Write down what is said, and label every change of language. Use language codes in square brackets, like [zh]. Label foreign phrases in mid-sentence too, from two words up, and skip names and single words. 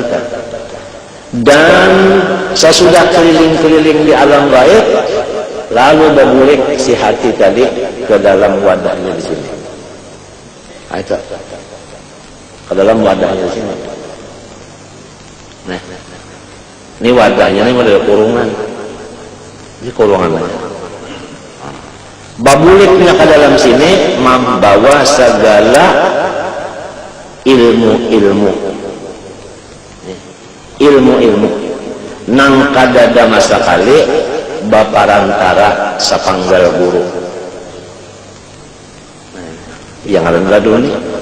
[bjn] Dan sesudah keliling-keliling di alam gaib, lalu bergulik si hati tadi ke dalam wadahnya di sini. [id] Itu ke dalam wadahnya di sini. Nah, ini wadahnya ini model kurungan. Ini kurungan aja. [bjn] Babuliknya ke dalam sini membawa segala ilmu-ilmu nang kadada masa kali baparantara sapanggal guru yang ada ladun ini.